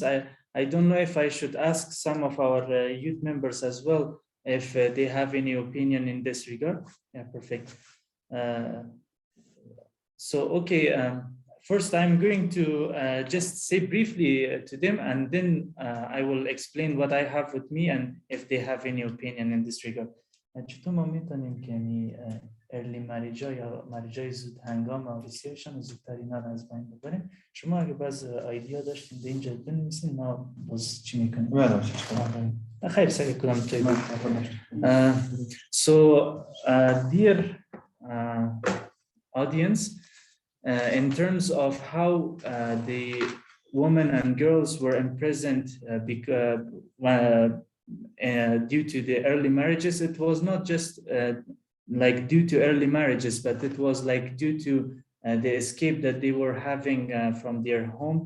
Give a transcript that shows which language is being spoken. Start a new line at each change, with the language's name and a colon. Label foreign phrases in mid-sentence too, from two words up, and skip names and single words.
English: I don't know if I should ask some of our youth members as well if they have any opinion in this regard. Yeah, perfect. Okay, first I'm going to just say briefly to them, and then I will explain what I have with me and if they have any opinion in this regard.
Persian: چطور ما میتونیم که یعنی
English: early marriage
Persian: یا marriage زود هنگام و بسیارشان زودتر اینا رو از بین ببریم؟ شما اگه باز ایدیا داشتین به اینجا بنویسین ما باز چی میکنیم؟ خیر سعی کنم توی
English: So dear audience, in terms of how the women and girls were imprisoned due to the early marriages, it was not just like due to early marriages, but it was like due to the escape that they were having from their home.